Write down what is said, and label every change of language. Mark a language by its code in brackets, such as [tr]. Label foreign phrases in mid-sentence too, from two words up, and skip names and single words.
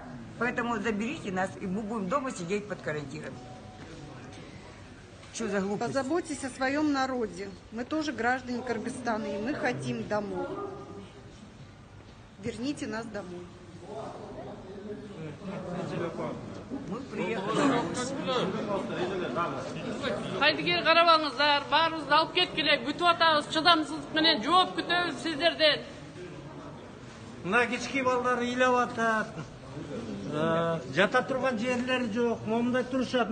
[ru] Поэтому заберите нас, и мы будем дома сидеть под карантином. Что за глупость? Позаботьтесь о своем народе. Мы тоже граждане Кыргызстана, и мы хотим домой. Верните нас домой. Мы приехали. [ky] Кайдыгер карабаңыздар, баарыбызды алып кеткиле, күтүп атабыз, чыдамсыздык менен жооп күтөбүз сиздерден. Мына кички балдар ыйлап атат. Жата турган жерлери жок, момундай турушат.